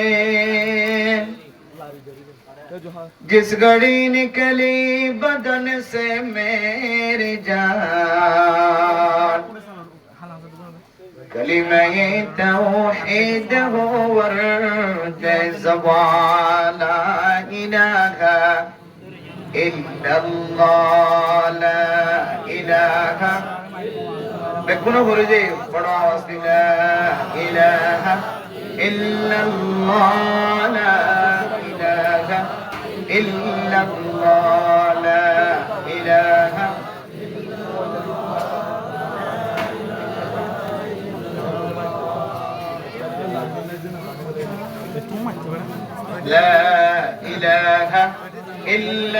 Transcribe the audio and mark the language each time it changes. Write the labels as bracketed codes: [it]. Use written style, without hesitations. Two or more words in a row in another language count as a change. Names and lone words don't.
[ur] جس گھڑی نکلی بدن سے میری جان، کلمہ توحید ہو ورد زبان، [ar] لا الہ الا اللہ لا الہ. [bn] বেকুনো করে যে বড় আওয়াজ দিলা [ar] إله إلا الله لا إله إلا الله لا إله لا إله إلا